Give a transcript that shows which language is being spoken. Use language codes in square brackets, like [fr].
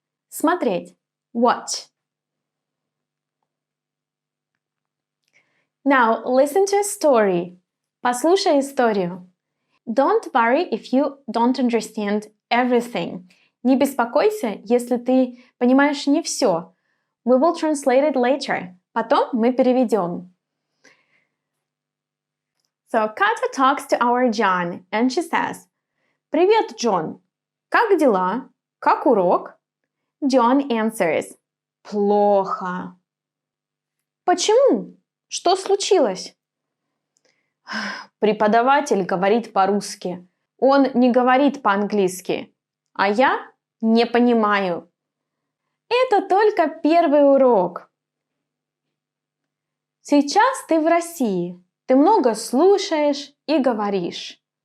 [ru] Смотреть. [en] Watch. Now, listen to a story. [ru] Послушай историю. [en] Don't worry if you don't understand everything. [ru] Не беспокойся, если ты понимаешь не все. [en] We will translate it later. [ru] Потом мы переведем. [en] So, Katya talks to our John, and she says, [ru] «Привет, Джон! Как дела? Как урок?» John answers, «Плохо». «Почему? Что случилось?» Преподаватель говорит по-русски. Он не говорит по-английски. А я не понимаю. Это только первый урок. Сейчас ты в России. Ты много слушаешь и говоришь.